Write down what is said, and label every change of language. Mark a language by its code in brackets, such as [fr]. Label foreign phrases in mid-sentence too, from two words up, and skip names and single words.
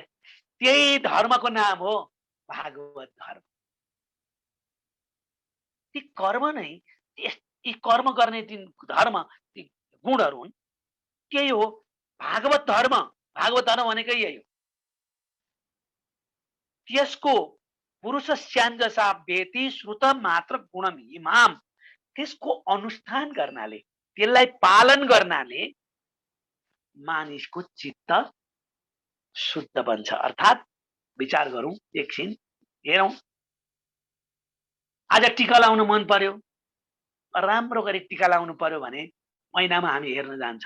[ne] त्यही धर्मको नाम हो भागवत धर्म। ती कर्म नै, यी कर्म गर्ने ती धर्म, ती गुणहरू हुन्, त्यही हो भागवत धर्म। भागवत धर्म भनेकै यही हो। त्यसको [sa] पुरुष स्याञ्जसा वेति श्रुत मात्र गुणम इमाम, [ne] त्यसको अनुष्ठान गर्नाले, त्यसलाई पालन गर्नाले मानिसको चित्त शुद्ध बन्छ। अर्थात् विचार गरौँ एकछिन, हेरौँ। आज टीका लाउन मन पर्यो, राम्रो गरी टीका लाउनु पर्यो भने ऐनामा हामी हेर्न जान्छौँ।